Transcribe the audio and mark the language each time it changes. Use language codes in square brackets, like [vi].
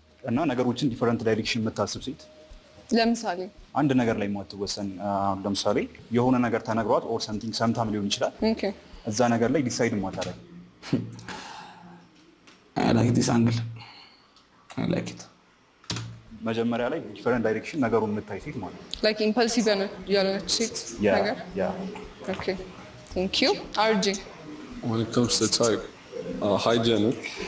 [am] እና ነገሮችን ዲፈረንት ዳይሬክሽን የምታስብ ሴት ለምሳሌ አንድ ነገር ላይ ማትወሰን ለምሳሌ የሆነ ነገር ተነግሯት ኦር ሰምቲንግ ሰምታም ሊሆን ይችላል ኦኬ እዛ ነገር ላይ ዲሳይድ ማታረግ [en] I like this angle I like it [am] መጀመሪያ ላይ ዲፈረንት ዳይሬክሽን ነገሩን የምታይ ሴት ማለት ነው [en] like impulsive [am] ያለች ሴት ነገር ያ [en] ኦኬ thank you RJ When it comes to type, hygienic,